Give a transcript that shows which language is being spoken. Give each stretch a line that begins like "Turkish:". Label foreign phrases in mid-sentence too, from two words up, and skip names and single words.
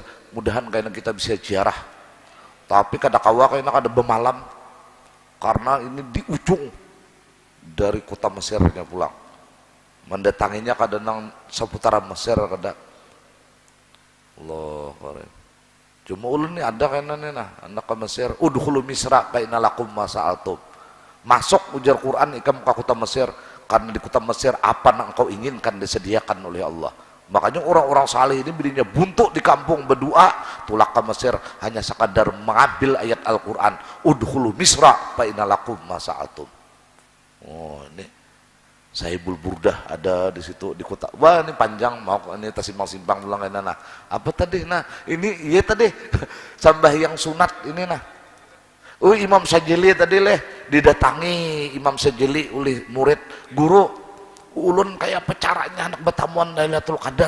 Banjar: Mudahan kayaknya kita bisa ziarah. Tapi kadakawa kayaknya ada bemalam karena ini di ujung dari kota Mesirnya pulang. Mendatanginya kadang seputaran Mesir kada.
Arabic: الله كريم.
Banjar: Cuma ulun ini ada kayaknya nah anak ke Mesir.
Arabic: ادخلوا مصر فإن لكم ما سألتم.
Banjar: Masuk ujar Quran ikam ke kota Mesir karena di kota Mesir apa yang engkau inginkan disediakan oleh Allah. Makanya orang-orang saleh ini berinya buntuk di kampung berdoa tulak ke Mesir hanya sekadar mengambil ayat Al-Quran.
Arabic: ادخلوا مصر فإن لكم ما سألتم.
Banjar: Oh ini Sahibul Burdah ada di situ di kota. Wah ini panjang mau ini tasimpang-simpang pulang ini nah. Apa tadi nah? Ini iya tadi sambahyang sunat ini nah. Imam Syadzili tadi leh didatangi Imam Syadzili oleh murid guru ulun kayak apa caranya anak bertamuan Lailatul Qadar.